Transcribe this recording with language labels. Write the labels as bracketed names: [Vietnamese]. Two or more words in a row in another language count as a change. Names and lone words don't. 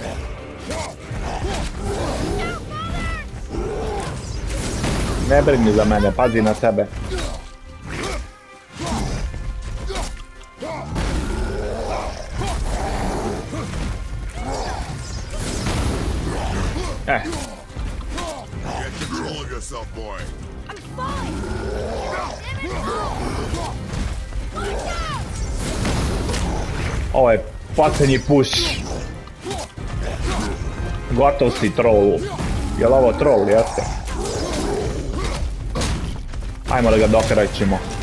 [Bosnian] Ne brini za mene, pazi na sebe. [English] Get control of yourself, boy. I'm fine. [Bosnian] Ovo je posljednji push. Gotov si, Trollu. Jel' ovo Troll, jeste? Ajmo da ga dokrećemo.